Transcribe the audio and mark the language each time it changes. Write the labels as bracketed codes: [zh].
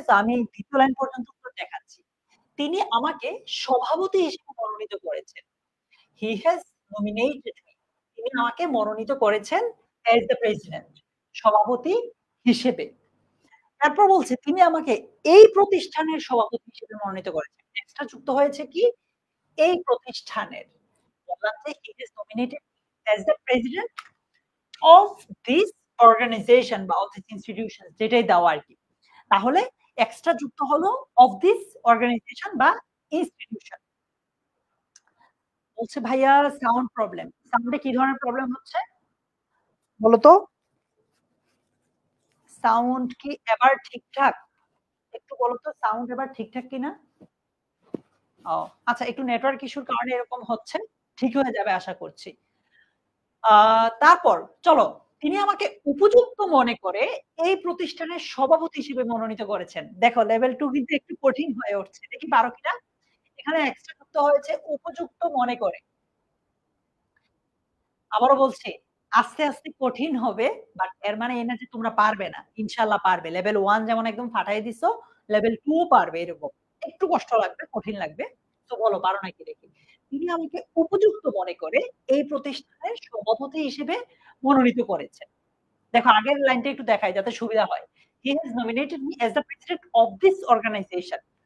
[bn] So আমি ২য় line পর্যন্ত উত্তর দেখাচ্ছি। তিনি আমাকে সভাপতি হিসেবে মনোনীত করেছেন। [en] He has nominated me. [bn] তিনি আমাকে মনোনীত করেছেন [en] as the president, [bn] সভাপতি হিসেবে। তারপর বলছে তিনি আমাকে এই প্রতিষ্ঠানের সভাপতি হিসেবে মনোনীত করেছেন। এক্সট্রা যুক্ত হয়েছে কি? এই প্রতিষ্ঠানের। বললাম যে [en] he has nominated me as the president of this organization বা of this institution [bn] যেটাই দেওয়া আরকি। তাহলে এক্সট্রা যুক্ত হলো [en] of this organization [bn] বা institution। বলছে ভাইয়া সাউন্ড প্রবলেম। সাউন্ডে কি ধরনের প্রবলেম হচ্ছে? বলো তো? সাউন্ড কি এবার ঠিকঠাক? একটু বলো তো সাউন্ড এবার ঠিকঠাক কিনা? ও আচ্ছা একটু নেটওয়ার্ক ইস্যুর কারণে এরকম হচ্ছে। ঠিক হয়ে যাবে আশা করছি। আ তারপর চলো তিনি আমাকে উপযুক্ত মনে করে এই প্রতিষ্ঠানের সভাপতি হিসেবে মনোনীত করেছেন। দেখো লেভেল 2 কিন্তু একটু কঠিন হয়ে উঠছে। দেখি পারো কিনা? এখানে এক্সট্রা যুক্ত হয়েছে উপযুক্ত মনে করে। আবারও বলছি, আস্তে, আস্তে কঠিন হবে। বাট এর মানে এই না যে তোমরা পারবে না। ইনশাআল্লাহ পারবে। লেভেল 1 যেমন একদম ফাটায় দিছো, লেভেল 2 ও পারবে এরকম। একটু কষ্ট লাগবে, কঠিন লাগবে। তো বলো পারো নাকি দেখি। তিনি আমাকে উপযুক্ত মনে করে এই প্রতিষ্ঠানের সভাপতি হিসেবে মনোনীত করেছেন। দেখো আগের লাইনটা একটু দেখাই যাতে সুবিধা হয়। [en] He has nominated me as the president of this organization.